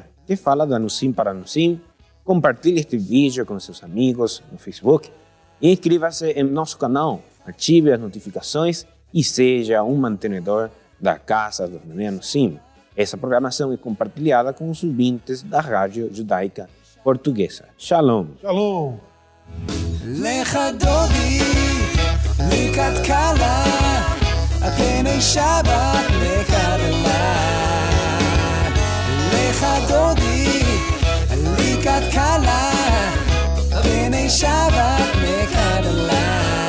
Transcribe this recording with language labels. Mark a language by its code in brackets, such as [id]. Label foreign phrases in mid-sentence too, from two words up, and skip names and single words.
[pt] Que fala do Anusim para Anusim. Compartilhe este vídeo com seus amigos no Facebook e inscreva-se em nosso canal, ative as notificações e seja um mantenedor da Casa do Minyan Anusim. Essa programação é compartilhada com os ouvintes da Rádio Judaica Portuguesa. Shalom. Shalom. [he] לכה דודי, לקראת כלה פני שבת נקבלה. לכה דודי, לקראת כלה פני שבת נקבלה.